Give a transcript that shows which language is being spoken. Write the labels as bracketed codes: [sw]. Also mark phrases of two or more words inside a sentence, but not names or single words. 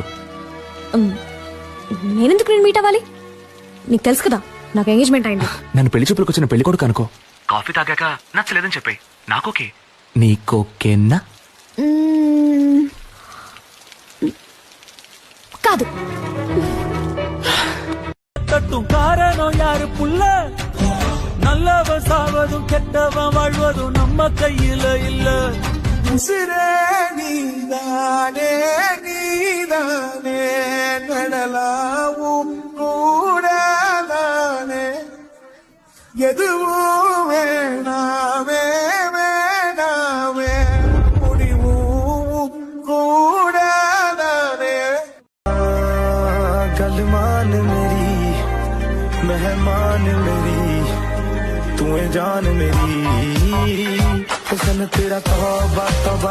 [te] నేనెందుకు నేను మీట్ అవ్వాలి? నీకు తెలుసు కదా నాకు ఎంగేజ్మెంట్ అయింది. నన్ను పెళ్లి చూపులకు వచ్చిన పెళ్లి కొడుకు అనుకో. కాఫీ తాగాక నచ్చలేదని చెప్పి నాకోకే. నీకోకేనా? కాదు. [ta] கட்டும் காரணம் யாரு புள்ள நல்லவன் சாவதும் கெட்டவன் வாழ்வதும் நம்ம கையில இல்ல உசிரே நீதானே நீதானே நடலாவும் கூடாதானே எதுவும் வேணாமே வேணாமே முடிவும் கூடாதானே [hi] गलमान मेरी मेहमान मेरी तू है जान मेरी हुस्न तेरा तौबा तौबा